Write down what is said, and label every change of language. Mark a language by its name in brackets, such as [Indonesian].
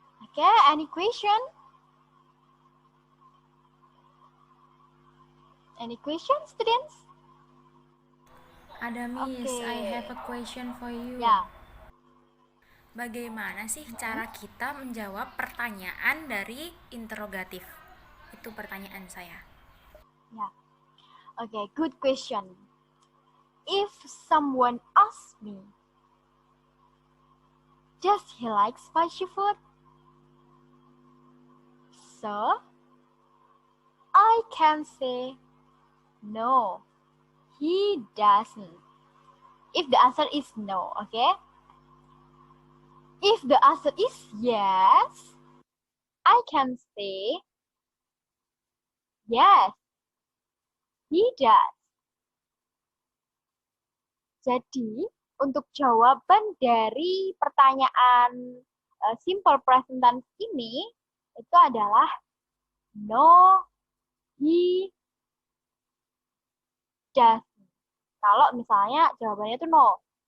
[English] Okay, any question? Any questions, students? [Indonesian] Ada, Miss. Oke. [English] I have a question for you. [Indonesian] Ya. Bagaimana sih cara kita menjawab pertanyaan dari interrogatif? Itu pertanyaan saya. [English] Ya. Okay, good question. If someone asks me, does he like spicy food? So, I can say, no, he doesn't. If the answer is no, okay? If the answer is yes, I can say, yes, he does. [Indonesian] Jadi, untuk jawaban dari pertanyaan simple present tense ini, itu adalah [English] no, he doesn't. [Indonesian] Kalau misalnya jawabannya itu no.